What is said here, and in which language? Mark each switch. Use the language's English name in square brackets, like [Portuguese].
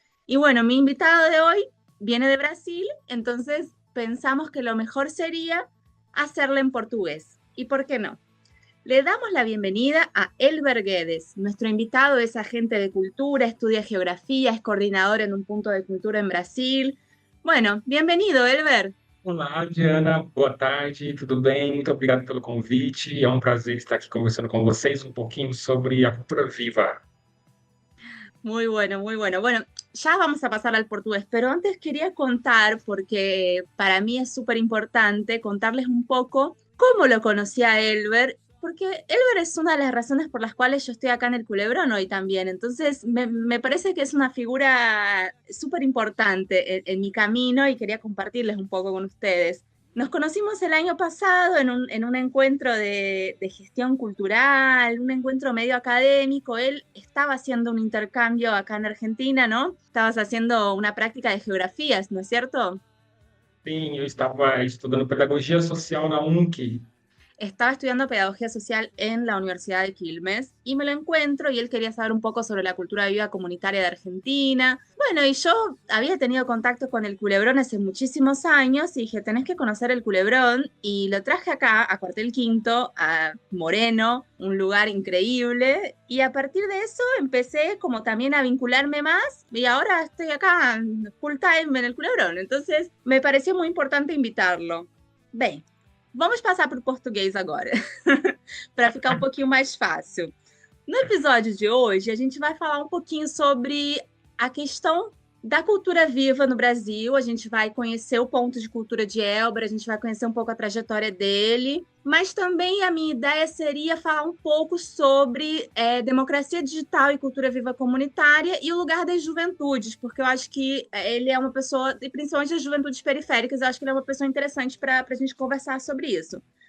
[Spanish] Y bueno, mi invitado de hoy viene de Brasil, entonces pensamos que lo mejor sería hacerlo en portugués. ¿Y por qué no? Le damos la bienvenida a Elber Guedes. Nuestro invitado es agente de cultura, estudia geografía, es coordinador en un punto de cultura en Brasil. Bueno, bienvenido, Elber. [Portuguese] Olá, Diana, boa tarde, tudo bem? Muito obrigado pelo convite. É um prazer estar aqui conversando com vocês um pouquinho sobre a cultura viva. [Spanish] Muy bueno, muy bueno. Bueno, ya vamos a pasar al portugués, pero antes quería contar, porque para mí es súper importante contarles un poco cómo lo conocí a Elber, porque Elber es una de las razones por las cuales yo estoy acá en el Culebrón hoy también. Entonces, me parece que es una figura súper importante en mi camino y quería compartirles un poco con ustedes. Nos conocimos el año pasado en un encuentro de gestión cultural, un encuentro medio académico. Él estaba haciendo un intercambio acá en Argentina, ¿no? Estabas haciendo una práctica de geografías, ¿no es cierto? [Portuguese] Sim, eu estava estudando pedagogia social na UNC. [Spanish] Estaba estudiando pedagogía social en la Universidad de Quilmes y me lo encuentro y él quería saber un poco sobre la cultura viva comunitaria de Argentina. Bueno, y yo había tenido contacto con el Culebrón hace muchísimos años y dije, tenés que conocer el Culebrón y lo traje acá a Cuartel Quinto, a Moreno, un lugar increíble y a partir de eso empecé como también a vincularme más y ahora estoy acá full time en el Culebrón, entonces me pareció muy importante invitarlo. [Portuguese] Bem, vamos passar para o português agora, para ficar um pouquinho mais fácil. No episódio de hoje, a gente vai falar um pouquinho sobre a questão da cultura viva no Brasil. A gente vai conhecer o ponto de cultura de Elber, a gente vai conhecer um pouco a trajetória dele, mas também a minha ideia seria falar um pouco sobre democracia digital e cultura viva comunitária e o lugar das juventudes, porque eu acho que ele é uma pessoa, e principalmente as juventudes periféricas, eu acho que ele é uma pessoa interessante para a gente conversar sobre isso.